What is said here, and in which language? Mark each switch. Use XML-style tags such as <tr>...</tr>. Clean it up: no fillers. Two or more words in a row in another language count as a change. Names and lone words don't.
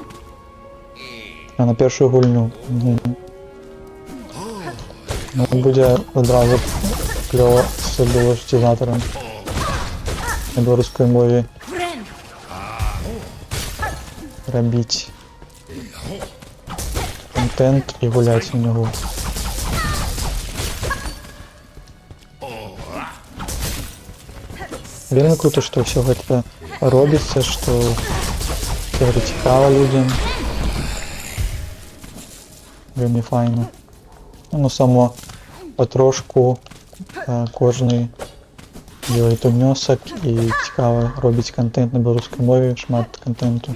<uk>А на першу гульню. Ну, буде одразу кльово з булочкізатором на білоруській мові робіть контент і гулять у нього.</uk> <be>Вельмі круто, што ўсё гэта робіцца, што гэта цікава людям. Вельмі файна. Ну, само потрошку кожны делает унёсак і цікава робіць контент на беларускай мове, шмат контенту.</be>